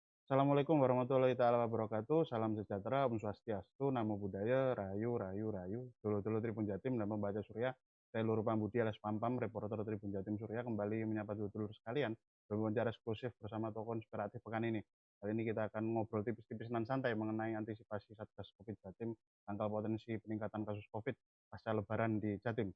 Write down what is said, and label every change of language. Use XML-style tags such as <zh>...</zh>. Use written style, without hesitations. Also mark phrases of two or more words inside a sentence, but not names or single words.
<ar>Assalamualaikum warahmatullahi taala wabarakatuh.</ar> <id>Salam sejahtera,</id> <ban>Om Swastiastu, Namo Buddhaya, Rahayu, Rahayu, Rahayu.</ban> <id>Dulu-dulu Tribun Jatim dan pembaca Surya. Saya Luru Pambudi alias Pampam, reporter Tribun Jatim Surya, kembali menyapa dulur-dulur sekalian berwawancara eksklusif bersama tokoh inspiratif pekan ini. Kali ini kita akan ngobrol tipis-tipis dan santai mengenai antisipasi Satgas Covid Jatim, tangkal potensi peningkatan kasus Covid pasca Lebaran di Jatim.</id>